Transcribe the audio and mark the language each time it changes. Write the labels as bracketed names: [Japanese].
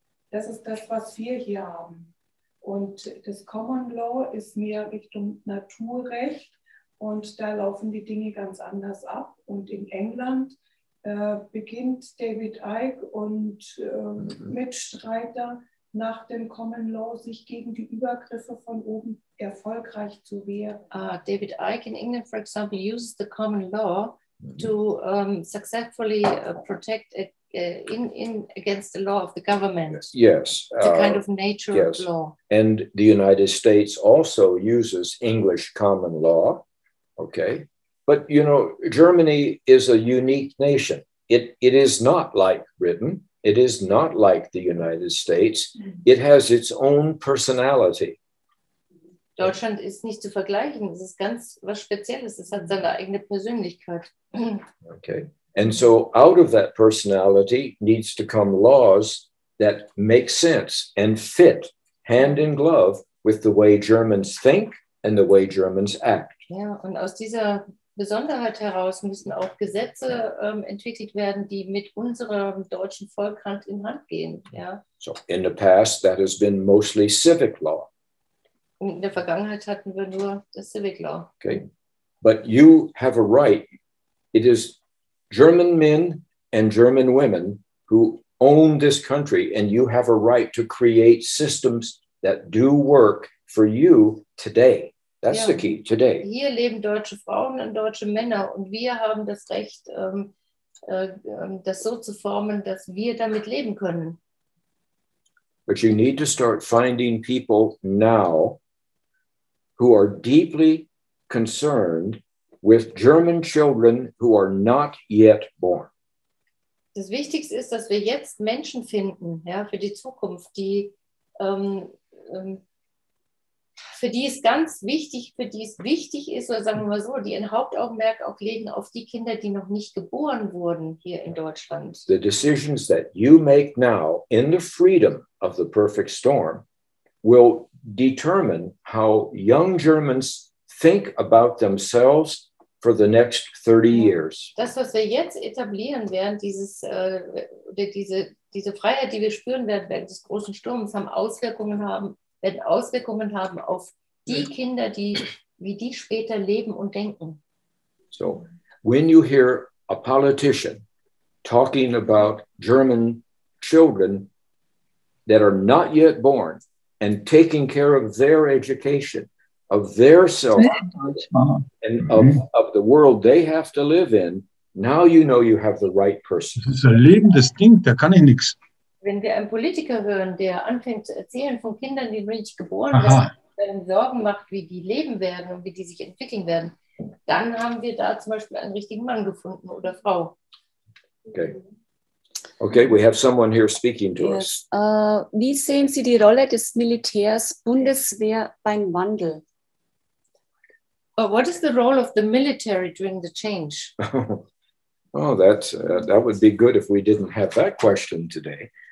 [German] Das ist das, was wir hier haben. Und das Common Law ist mehr Richtung Naturrecht und da laufen die Dinge ganz anders ab. Und in England beginnt David Icke und Mitstreiter nach dem Common Law sich gegen die Übergriffe von oben erfolgreich zu wehren. [English] David Icke in England, for example, uses the common law to successfully protect against the law of the government. Yes. It's a kind of nature of law. And the United States also uses English common law. Okay. But, you know, Germany is a unique nation. It is not like Britain. It is not like the United States. It has its own personality. [German] Deutschland ist nicht zu vergleichen. Es ist ganz was Spezielles. Es hat seine eigene Persönlichkeit. [English] Okay. And so out of that personality needs to come laws that make sense and fit hand in glove with the way Germans think and the way Germans act. [German] Ja, und aus dieser Besonderheit heraus müssen auch Gesetze entwickelt werden, die mit unserem deutschen Volk Hand in Hand gehen. Ja. [English] So in the past, that has been mostly civic law. [German] In der Vergangenheit hatten wir nur das Civic Law. [English] Okay, but you have a right. It is German men and German women who own this country, and you have a right to create systems that do work for you today. That's the key, today. [German] Hier leben deutsche Frauen und deutsche Männer und wir haben das Recht, das so zu formen, dass wir damit leben können. [English] But you need to start finding people now who are deeply concerned with German children who are not yet born. [German] Das Wichtigste ist, dass wir jetzt Menschen finden, ja, für die Zukunft, die für die es ganz wichtig, für die es wichtig ist, oder sagen wir mal so, die ein Hauptaugenmerk auch legen auf die Kinder, die noch nicht geboren wurden hier in Deutschland. [English] The decisions that you make now in the freedom of the perfect storm will determine how young Germans think about themselves for the next 30 years. [German] Das, was wir jetzt etablieren werden, diese Freiheit, die wir spüren werden während des großen Sturms, werden Auswirkungen haben auf die Kinder, wie die später leben und denken. [English] So, when you hear a politician talking about German children that are not yet born and taking care of their education, of their self, and of the world they have to live in, now you know you have the right person. [German] Das ist ein lebendes Ding, da kann ich nichts. Wenn wir einen Politiker hören, der anfängt zu erzählen von Kindern, die noch nicht geboren sind, der Sorgen macht, wie die leben werden und wie die sich entwickeln werden, dann haben wir da zum Beispiel einen richtigen Mann gefunden oder Frau. [English] Okay, we have someone here speaking to us. [German] Wie sehen Sie die Rolle des Militärs, Bundeswehr beim Wandel? [English] What is the role of the military during the change? Oh, that would be good if we didn't have that question today.